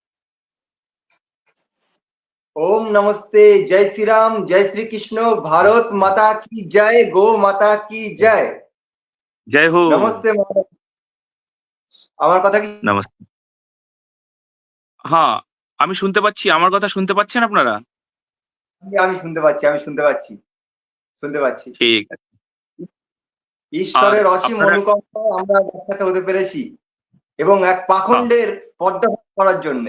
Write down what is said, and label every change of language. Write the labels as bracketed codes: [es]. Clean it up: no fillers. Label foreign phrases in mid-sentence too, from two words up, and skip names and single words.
[hi] ओम नमस्ते, जय श्री राम, जय श्री कृष्ण, भारत माता की जय, गो माता की जय। जय हो। नमस्ते महोदय, [bn] আমার কথা কি? নমস্তে। হ্যাঁ, আমি শুনতে পাচ্ছি। আমার কথা শুনতে পাচ্ছেন আপনারা? আমি শুনতে পাচ্ছি, শুনতে পাচ্ছি। ঠিক আছে। ঈশ্বরের অসীম অনুকম্পায় আমরা একসাথে হতে পেরেছি এবং এক পাখণ্ডের পর্দাফাশ করার জন্য।